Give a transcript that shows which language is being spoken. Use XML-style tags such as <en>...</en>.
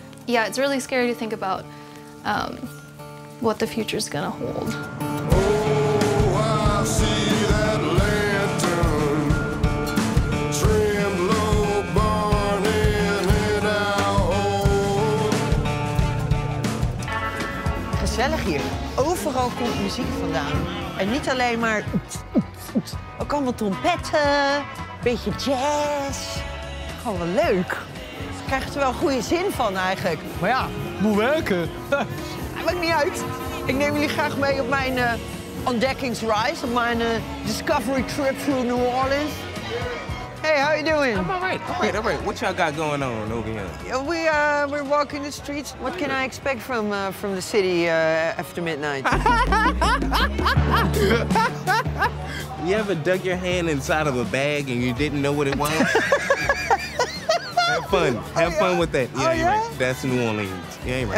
<en>Yeah, it's really scary to think about what the future's going to hold. Oh, I see that lantern, trimmed low, burning in our home.</en> <nl>Gezellig hier. Overal komt muziek vandaan. En niet alleen maar... Ook allemaal trompetten, beetje jazz. Gewoon wel leuk. Je krijgt er wel goede zin van eigenlijk. Maar ja, moet werken. Maakt niet uit. Ik neem jullie graag mee op mijn ontdekkingsreis, op mijn</nl> <en>discovery trip through New Orleans. Hey, how you doing? I'm all right. What y'all got going on over here? Yeah, we're walking the streets. What can I expect from the city after midnight? You ever dug your hand inside of a bag and you didn't know what it was? Have fun. Have fun with that. Yeah, you're right. That's New Orleans. Yeah, you're right.</en>